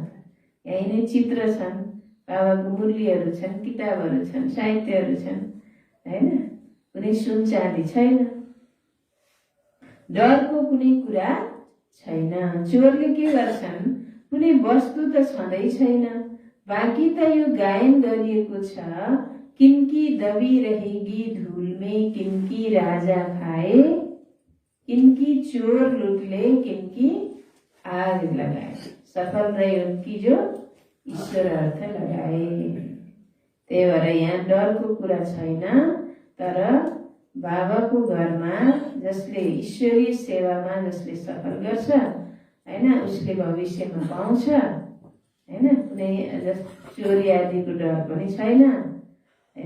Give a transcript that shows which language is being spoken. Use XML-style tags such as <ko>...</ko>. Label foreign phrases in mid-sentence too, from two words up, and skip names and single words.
<ne>यही नै चित्र छन्, बाबाको मूल्यहरू छन्, किताबहरू छन्, साहित्यहरू छन्, हैन? कुनै सुन चाँदी छैन। डरको कुनै कुरा छैन। चोरले के गर्छन्? कुनै वस्तु त छँदै छैन। बाँकी त यो गायन गरिएको छ,</ne> <hi>किनकी दबी रहेगी धूल में, किनकी राजा खाए, किनकी चोर लूट ले, किनकी आग लगाए। सफल रहे उनकी जो ईश्वर अर्थ लगाए।</hi> <ne>त्यही भएर यहाँ डरको कुरा छैन। तर बाबाको घरमा जसले ईश्वरीय सेवामा जसले सफल गर्छ, हैन, उसले भविष्यमा पाउँछ, हैन? कुनै चोरी आदिको डर पनि छैन, हैन?</ne>